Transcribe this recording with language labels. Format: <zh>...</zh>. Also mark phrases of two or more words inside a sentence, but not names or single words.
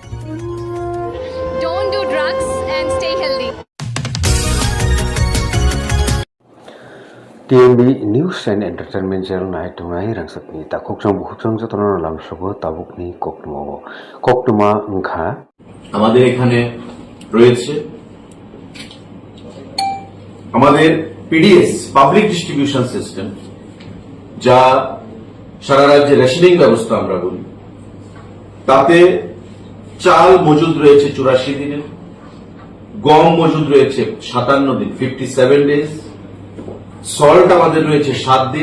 <en>Don't do drugs and stay healthy.</en> <trp>TMB News and Entertainment Channel night tunai rangsakni ta kokjang bukhjang jotona lamsogo tabukni koktuma ngkha</trp> <bn>আমাদের এখানে রয়েছে আমাদের পিডিএস</bn> <en>public distribution system,</en> <bn>যা সারা রাজ্যে রেশনিং ব্যবস্থা আমরা বলি। তাতে চাল মজুদ রয়েছে 84 দিনের, গম মজুদ রয়েছে 57 দিন 57 ডেজ, সল্ট আমাদের রয়েছে 7 দিন।</bn>